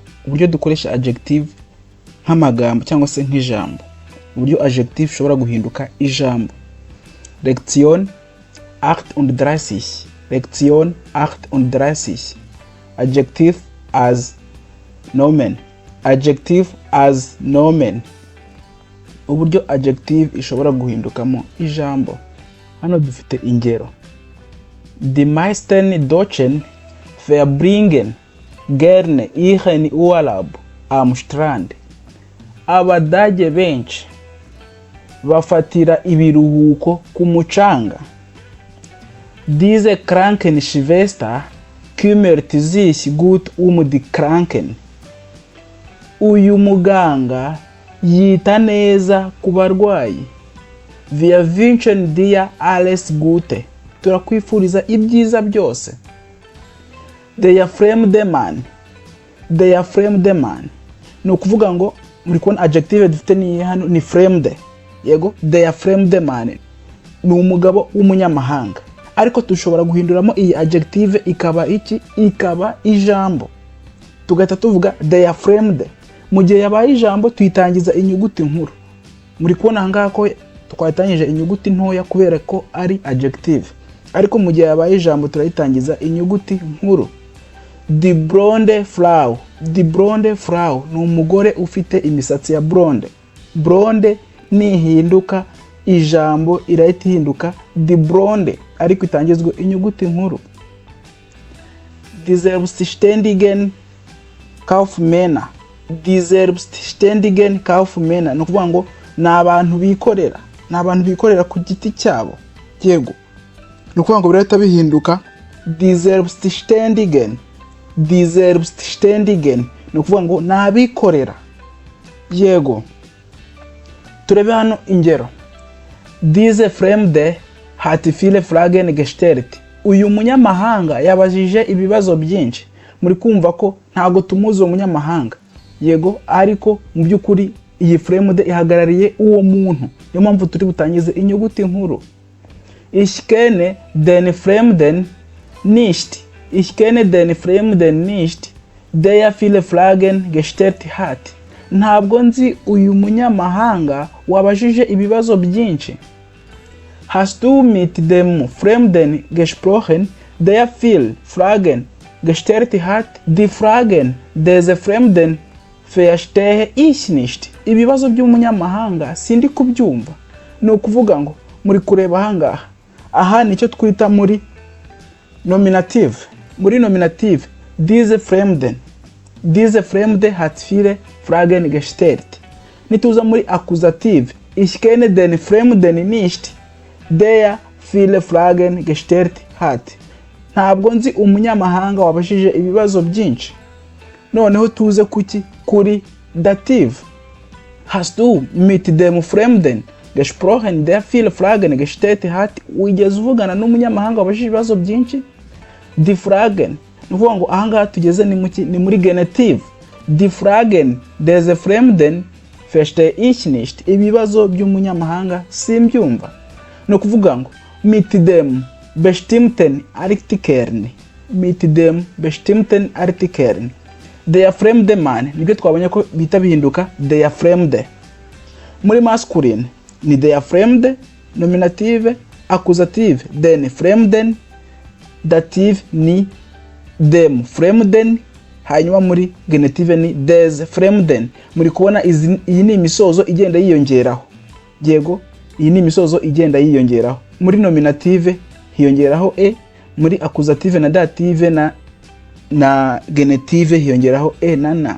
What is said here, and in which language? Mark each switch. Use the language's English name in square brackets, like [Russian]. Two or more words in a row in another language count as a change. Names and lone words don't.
[Kinyarwanda] Uburyo dukoresha adjective nk'amagambo cyangwa se nk'ijambo. Uburyo adjective ishobora guhinduka ijambo. [German] Lektion 38. Lektion 38. Adjective as nomen. Adjective as nomen. [Kinyarwanda] Uburyo adjective ishobora guhindukamo ijambo. Hano dufite ingero. [German] Die meisten Deutschen verbringen gerne ihren Urlaub am Strand. [Kinyarwanda] Abadage benshi bafatira ibiruhuko ku mucanga. [German] Diese Krankenschwester kümmert sich gut die Kranken. [Kinyarwanda] Uyu muganga yita neza ku barwayi. [German] Wir wünschen dir alles Gute. [Kinyarwanda] Turakwifuriza ibyiza byose. [German] Der fremde Mann. Der fremde Mann. [Kinyarwanda] No kuvuga ngo muri kubona adjective dufite ni hano ni fremde. Yego, [German] der fremde Mann. [Kinyarwanda] Ni umugabo w'umunyamahanga. Ariko tushobora guhinduramo iyi adjective ikaba iki? Ikaba ijambo. Tugahita tuvuga [German] der fremde. [Kinyarwanda] Mu gihe yabaye ijambo tuyitangiza inyuguti nkuru. Muri kubona ahangaha ko twatangije inyuguti ntoya kubera ko ari adjective. Ariko mu gihe yabaye ijambo turayitangiza inyuguti nkuru. [German] Die blonde Frau. Die blonde Frau [Kinyarwanda] ni umugore ufite imisatsi ya blonde. Blonde nihinduka ijambo irahita ihinduka [German] die blonde [Kinyarwanda] ariko itangizwe inyuguti nkuru. [German] Die selbstständigen Kaufmänner. Die selbstständigen Kaufmänner [Kinyarwanda] no kuvuga ngo nabantu bikorera. Nabantu bikorera ku giti cyabo. Yego. No kuvuga ngo birahita bihinduka [German] die selbstständigen. Die selbstständigen [Kinyarwanda] no kuvuga ngo nabikorera. Yego. Turebe hano ingero. [German] Diese Fremde hat viele Fragen gestellt. [Kinyarwanda] Uyu munyamahanga yabajije ibibazo byinshi. Muri kumva ko ntago tumuzi uwo munyamahanga. Yego, ariko mu byukuri iyi fremde ihagarariye uwo muntu. Niyo mpamvu turi butangize inyuguti nkuru. [German] Ich kenne den Fremden nicht. Ich kenne den Fremden nicht, der viele Fragen gestellt hat. [Kinyarwanda] Ntabwo nzi uyu munyamahanga wabajije ibibazo byinshi. [German] Hast du mit dem Fremden gesprochen, der viele Fragen gestellt hat? Die Fragen des Fremden verstehe ich nicht. [Kinyarwanda] Ibibazo by'umunyamahanga sindi kubyumva. No kuvuga ngo muri kureba ahangaha. Aha nicyo twita muri nominative. Muri nominative [German] diese Fremden. Diese Fremde hat viele Fragen gestellt. [Kinyarwanda] Nituza muri accusative. [German] Ich kenne den Fremden nicht, der viele Fragen gestellt hat. [Kinyarwanda] Ntabwo nzi umunyamahanga wabashije ibibazo byinshi. Noneho tuze kuki kuri dative. [German] Hast du mit dem Fremden gesprochen, der viele Fragen gestellt hat? [Kinyarwanda] Wigeze uvugana n'umunyamahanga wabashije ibibazo byinshi? [German] Die Fragen. [Kinyarwanda] Nuvuga ngo ahangaha tugeze ni muri genitive. [German] Die Fragen des Fremden verstehe ich nicht. [Kinyarwanda] Ibibazo by'umunyamahanga simbyumva. No kuvuga ngo [German] mit dem bestimmten Artikeln. Mit dem bestimmten Artikeln. Der fremde Mann. [Kinyarwanda] Nibyo twabonye ko bita bihinduka [German] der fremde. [Kinyarwanda] Muri masculine ni [German] der fremde, [Kinyarwanda] nominative, accusative [German] den Fremden, [Kinyarwanda] dative ni [German] dem Fremden, [Kinyarwanda] hanyuma muri genitive ni [German] des Fremden. [Kinyarwanda] Muri kubona iyi ni imisozo igenda yiyongeraho. Yego, iyi ni imisozo igenda yiyongeraho. Muri nominative hiyongeraho e, muri accusative na dative na genitive hiyongeraho e na na.